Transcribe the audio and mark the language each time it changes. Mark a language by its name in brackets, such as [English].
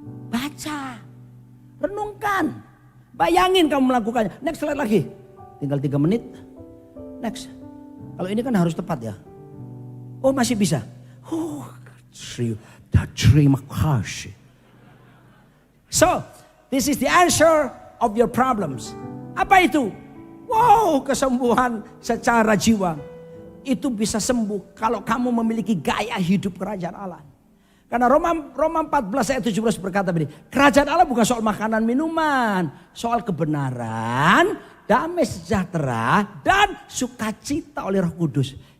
[Indonesian] Baca. Renungkan. Bayangin kamu melakukannya. Next slide lagi. Tinggal 3 menit. Next. Kalau ini kan harus tepat ya. Oh masih bisa. Serius. Terima kasih. [English] So, this is the answer of your problems. [Indonesian] Apa itu? Wow, kesembuhan secara jiwa. Itu bisa sembuh kalau kamu memiliki gaya hidup kerajaan Allah. Karena Roma 14 ayat 17 berkata begini, kerajaan Allah bukan soal makanan minuman, soal kebenaran, damai sejahtera, dan sukacita oleh Roh Kudus.